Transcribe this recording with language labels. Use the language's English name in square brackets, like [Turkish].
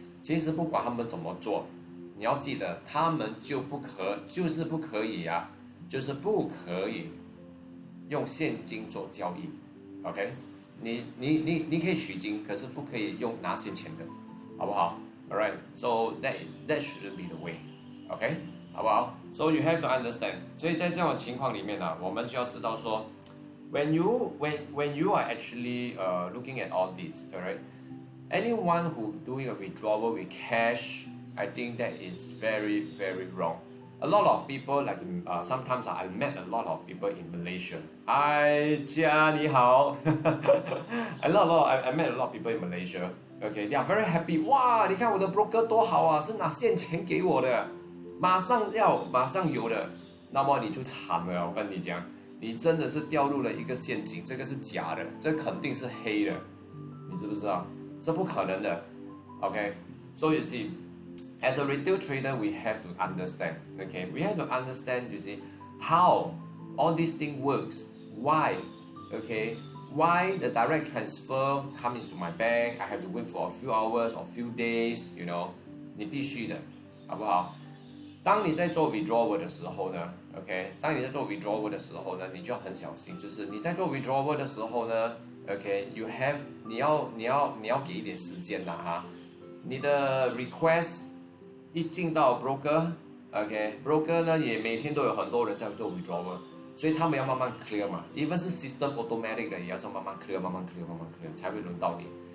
[Chinese] 其实不管他们怎么做，你要记得，他们就是不可以啊，就是不可以用现金做交易 ，OK？你可以取金，可是不可以用拿现钱的，好不好 ？ [English] Alright，so that shouldn't be the way，OK？ [Chinese] 好不好 [English] ？So you have to understand。 [Chinese] 所以在这种情况里面呢，我们就要知道说， [English] when you are actually looking at all this，alright？Anyone who doing a withdrawal with cash, I think that is very, very wrong. A lot of people, like sometimes I met a lot of people in Malaysia. Hi, Jia, [Chinese] 你好。 [English] I met a lot of people in Malaysia. Okay, they are very happy. [Chinese] 哇，你看我的 broker 多好啊，是拿现钱给我的，马上有的。那么你就惨了，我跟你讲，你真的是掉入了一个陷阱，这个是假的，这肯定是黑的，你知不知道？这不可能的 ，OK？ [English] So you see, as a retail trader, we have to understand, okay? We have to understand, you see, how all this thing works. Why, okay? Why the direct transfer comes into my bank? I have to wait for a few hours or few days, you know? [Chinese] 你必须的，好不好？当你在做 withdrawal 的时候呢 ，OK？ 当你在做 withdrawal 的时候呢，你就要很小心，就是你在做 withdrawal 的时候呢。 [English] OK，you have [Chinese] 你要给一点时间的哈，你的 request 一进到 broker，OK，broker 呢也每天都有很多人在做 withdrawal， 所以他们要慢慢 clear 嘛，even 是 system automatic 的也要是慢慢 clear 才会轮到你。